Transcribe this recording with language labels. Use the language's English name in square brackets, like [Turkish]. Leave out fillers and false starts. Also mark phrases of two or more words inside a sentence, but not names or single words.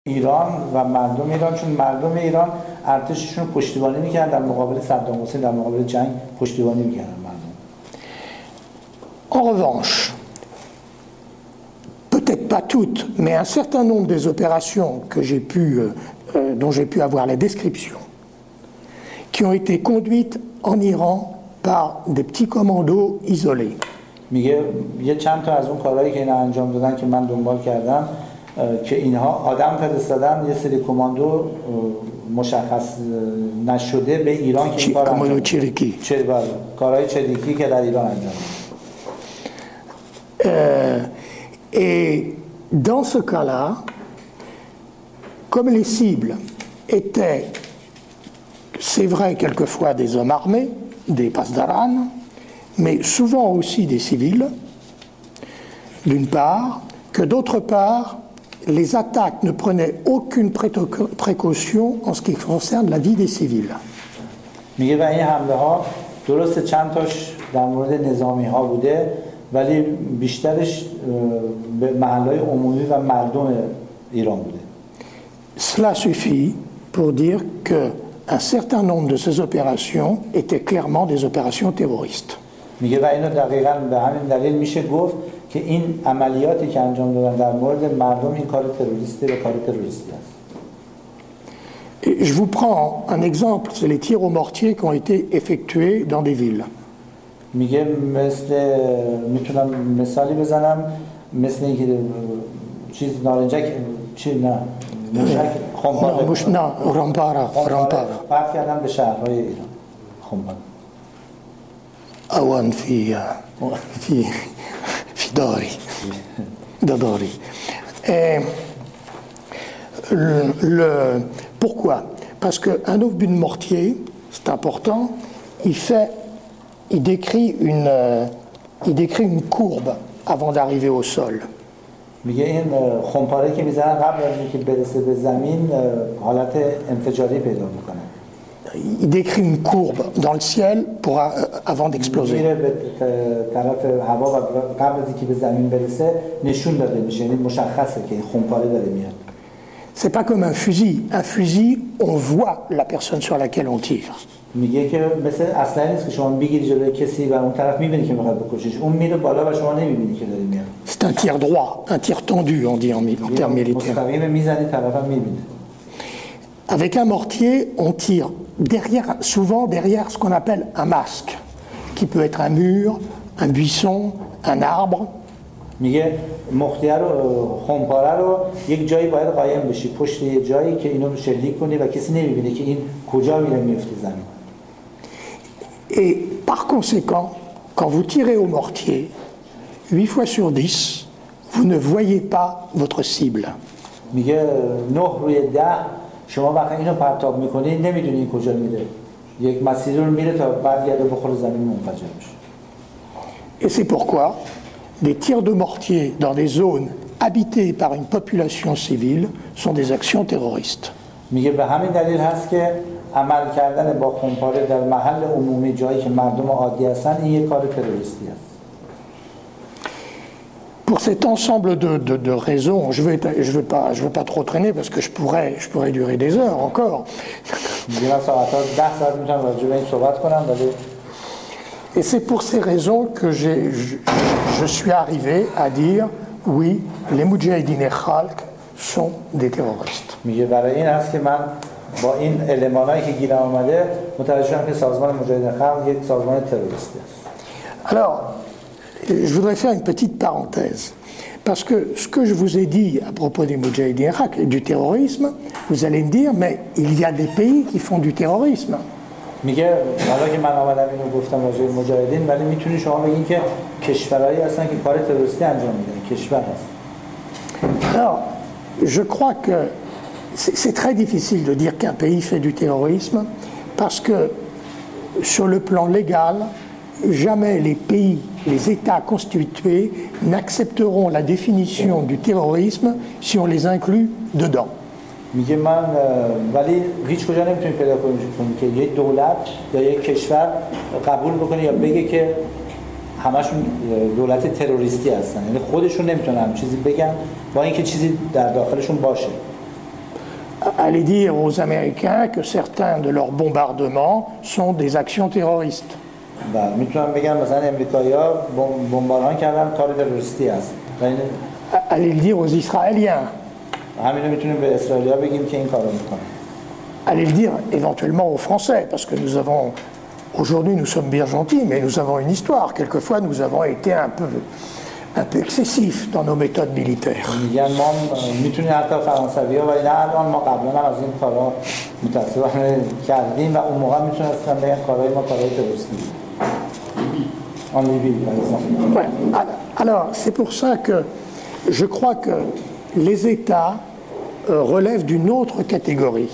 [Persian] ایران و مردم ایران، چون مردم ایران ارتششون رو پشتیبانی میکردن در مقابل صدام حسین، در مقابل جنگ پشتیبانی میکردن مردم. [French] En revanche, peut-être pas toutes, mais un certain nombre des opérations que dont j'ai pu avoir la description, qui ont été conduites en Iran par des petits commandos isolés. [Persian] میگه یه چند تا از اون کارهایی که اینا انجام دادن که من دنبال کردم که اینها آدم فرستادن، یه سری کماندو مشخص نشده به ایران که این کار انجام دادن. چریکی. کارهای چریکی که در ایران انجام دادن. [French] Et dans ce cas-là, comme les cibles étaient, c'est vrai, quelquefois des hommes armés, des pasdaran, mais souvent aussi des civils, d'une part, que d'autre part, les attaques ne prenaient aucune précaution en ce qui concerne la vie des civils. [Persian] میگه و این حمله ها درست چند تاش در مورد نظامی ها بوده ولی بیشترش به محلهای عمومی و مردم ایران بوده. [French] Cela suffit pour dire qu'un certain nombre de ces opérations étaient clairement des opérations terroristes. [Persian] میگه و اینو دقیقاً به همین دلیل میشه گفت که این عملیاتی که انجام دادن در مورد مردم این کار تروریستی و کار تروریستی است. [French] Et je vous prends un exemple, c'est les tirs aux mortiers qui ont été effectués dans des villes. [Persian] میگه میتونم مثالی بزنم مثل اینکه چیز نارنجک چی نه خمپاره نه رامپارا پرت کردن به شهرهای ایران خمپاره اوان فی داری. [French] Pourquoi? Parce qu'un obus de mortier, c'est important, il décrit une courbe avant d'arriver au sol. [Persian] میگه این خمپاره که میزنن قبل از اینکه برسه به زمین حالت انفجاری پیدا میکنه. [French] Il décrit une courbe dans le ciel avant d'exploser. [Persian] میره به طرف هوا و قبل از اینکه به زمین برسه نشون داده میشه، یعنی مشخصه که خمپاره داره میاد. [French] C'est pas comme un fusil. Un fusil, on voit la personne sur laquelle on tire. [Persian] میگه که مثل اصلا نیست که شما بگیری جلوی کسی و اون طرف میبینی که میخواد بکشیش، اون میره بالا و شما نمیبینی که داره میاد. [French] C'est un tir droit, un tir tendu, on dit en termes militaires. [Persian] مستقیم میزنی طرفم میبینه. [French] Avec un mortier, on tire souvent derrière ce qu'on appelle un masque, qui peut être un mur, un buisson, un arbre. [Persian] میگه مخدیه رو خمپاره رو یک جایی باید قایم بشی، پشت یه جایی که اینو شلیک کنی و کسی نمیبینه که این کجا میره میفته زمین. [French] Et par conséquent, quand vous tirez au mortier, 8 fois sur 10, vous ne voyez pas votre cible. [Persian] میگه 9 روی 10 شما وقتی اینو پرتاب میکنی نمیدونی کجا میره. یک مسیر رو میره تا برگرده بخوره زمین منفجر بشه. [French] Et c'est pourquoi des tirs de mortier dans des zones habitées par une population civile sont des actions terroristes. [Persian] میگه به همین دلیل هست که عمل کردن با خمپاره در محل عمومی جایی که مردم عادی هستن این یک کار تروریستی است. [French] Pour cet ensemble de raisons, je veux pas trop traîner parce que je pourrais durer des heures encore. Et c'est pour ces raisons que je suis arrivé à dire oui, les Moudjahidine Khalq sont des terroristes. [Persian] با این المانایی که گیرم آمده متوجه شدم که سازمان مجاهدین خلق یک سازمان تروریستی است. [French] Alors, je voudrais faire une petite parenthèse parce que ce que je vous ai dit à propos des Moudjahidine Khalq et du terrorisme, vous allez me dire mais il y a des pays qui font du terrorisme. [Persian] میگه حالا که من آمدم اینو گفتم راجع به مجاهدین ولی میتونی شما بگین که کشورهایی هستن که کار تروریستی انجام میدن، کشور هست. [French] Alors, je crois que c'est très difficile de dire qu'un pays fait du terrorisme parce que sur le plan légal, jamais les pays, les États constitués n'accepteront la définition du terrorisme si on les inclut dedans. [Persian] میگه من ولی هیچ کجا نمیتونی پیدا کنیم که یک دولت یا یک کشور قبول بکنه یا بگه که همشون دولت تروریستی هستن، یعنی خودشون نمیتونن چیزی بگن با اینکه چیزی در داخلشون باشه. [French] aller dire aux Américains que certains de leurs bombardements sont des actions terroristes. [Persian] میتونم بگم مثلا امریکایی‌ها بمباران کردن کار تروریستی است. [French] Aller le dire aux Israéliens. [Persian] همین رو میتونیم به اسرائیلی‌ها بگیم که این کارو میکنن. [French] Aller le dire éventuellement aux Français, parce que nous avons, aujourd'hui nous sommes bien gentils, mais nous avons une histoire. Quelquefois nous avons été un peu excessifs dans nos méthodes militaires. [Persian] میگن ما میتونیم حتی فرانسوی‌ها ولی نه الان ما قبلا هم از این کارا متأسفانه کردیم و اون موقع میتونستن بگن کارهای ما کارهای تروریستی. [French] En Libye, par exemple. Ouais. Alors, c'est pour ça que je crois que les États relèvent d'une autre catégorie.